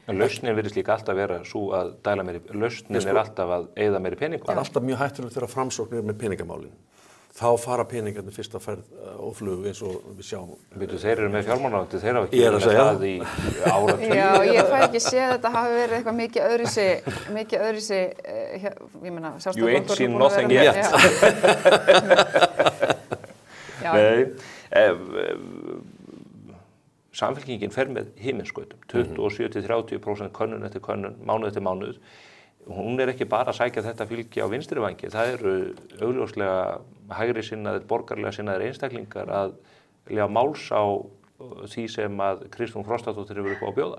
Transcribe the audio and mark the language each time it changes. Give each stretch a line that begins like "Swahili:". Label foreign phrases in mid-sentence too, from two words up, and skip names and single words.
Icelandic: En lausnin virðist líka alltaf vera svo að dæla meiri, lausnin er alltaf að eyða meiri peningum. Það er alltaf mjög hættulegt þegar Framsókn með peningamálin. Þá fara peningarnir fyrst að ferð og flug eins og við sjáum. Þeir eru með fjármálaráðuneytið, þeir hafa ekki verið með það í áratugi. Já, ég fæ ekki séð þetta hafi verið eitthvað mikið öðruvísi, ég meina,
English: You ain't seen nothing yet.
Icelandic: Nei, Samfylkingin fer með himinskautum, 27-30% könnun eftir könnun, mánuð eftir mánuð. Hún er ekki bara að sækja þetta fylgi á vinstri vangi, það eru augljóslega hægri sinnaðir, borgarlega sinnaðir einstaklingar að lega máls á því sem að Kristrún Frostadóttir hefur upp á að bjóða.